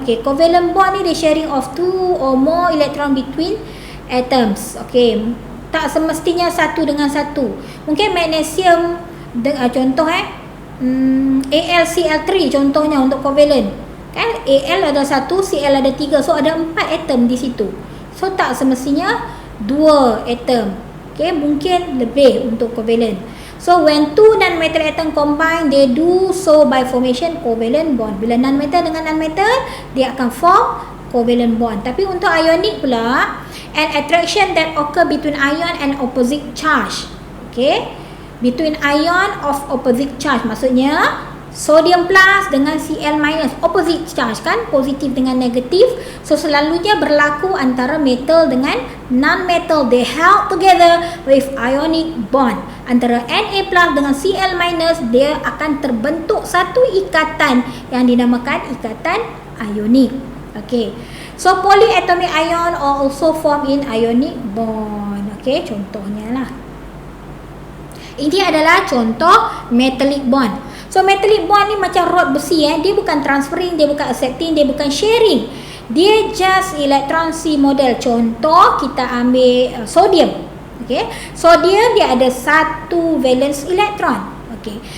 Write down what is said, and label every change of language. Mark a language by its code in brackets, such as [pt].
[en] Okey, covalent bond ni dia sharing of 2 or more electron between atoms. [ms] Okey, tak semestinya satu dengan satu. Mungkin magnesium contoh AlCl3 contohnya untuk covalent. Kan Al ada 1, Cl ada 3. So ada 4 atom di situ. So tak semestinya 2 atom. Okey, mungkin lebih untuk covalent. [en] So when 2 non-metal atom combine, they do so by formation covalent bond. [ms] Bila non-metal dengan non-metal, dia akan form covalent bond. Tapi untuk ionic pula, [en] an attraction that occur between ion and opposite charge. [ms] Okay, [en] between ion of opposite charge, [ms] maksudnya sodium plus dengan Cl minus, opposite charge kan, positif dengan negatif. So selalunya berlaku antara metal dengan non-metal. [en] They held together with ionic bond. [ms] Antara Na plus dengan Cl minus, dia akan terbentuk satu ikatan yang dinamakan ikatan ionik. [en] Okay, so polyatomic ion are also formed in ionic bond. [ms] Okay, contohnya lah. Ini adalah contoh metallic bond. So metallic bond ni macam rod besi dia bukan transferring, dia bukan accepting, dia bukan sharing. Dia just electron C model. Contoh kita ambil sodium. Okey. Sodium dia ada 1 valence elektron. Okey.